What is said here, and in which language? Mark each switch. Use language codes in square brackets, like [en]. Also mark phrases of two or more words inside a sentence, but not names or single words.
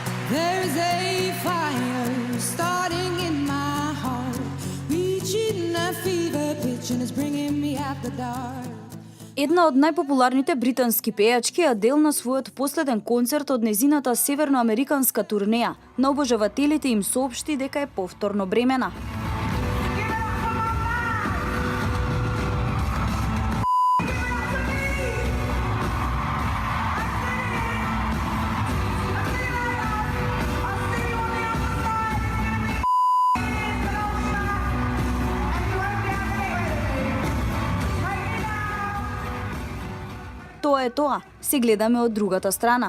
[en] There's a fire starting in my heart, reaching a fever pitch and it's bringing me after dark. [mk] Една од најпопуларните британски пејачки Адел на својот последен концерт од незината северноамериканска турнеја на обожавателите им соопшти дека е повторно бремена. Тоа е тоа, се гледаме од другата страна.